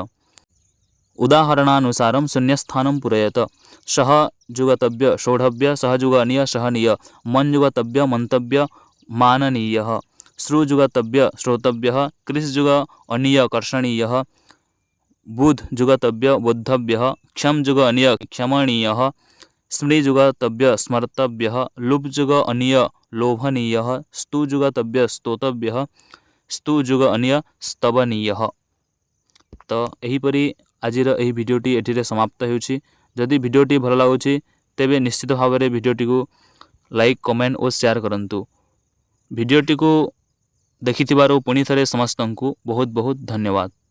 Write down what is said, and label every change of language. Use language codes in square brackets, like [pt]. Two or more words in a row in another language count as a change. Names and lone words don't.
[sa] उदाहरणानुसारं शून्यस्थानं पूरयत सह जुगतव्य शोढव्य सहजुग अनीय सहनीय मन जुगतव्य मंतव्य माननीय श्रु जुगतव्य श्रोतव्य कृष जुग अनीय कर्षणीय बुध जुगतव्य बोद्धव्य क्षम जुग अनीय क्षमणीय स्मृ जुगतव्य स्मर्तव्य लुभ जुग अनीय लोभनीय स्तु जुगतव्य स्तोतव्य स्तु जुग अनीय स्तवनीय। [or] ତ ଏହିପରି ଆଜିର ଏହି ଭିଡିଓଟି ଏଠିରେ ସମାପ୍ତ ହେଉଛି। ଯଦି ଭିଡିଓଟି ଭଲ ଲାଗୁଛି ତେବେ ନିଶ୍ଚିତ ଭାବ ରେ ଭିଡିଓଟି କୁ [en] like comment [or] ଆଉ ଶେୟାର କରନ୍ତୁ। ଭିଡିଓଟି କୁ ଦେଖିଥିବାରୁ ପୁଣି ଥରେ ସମସ୍ତଙ୍କୁ ବହୁତ ବହୁତ ଧନ୍ୟବାଦ।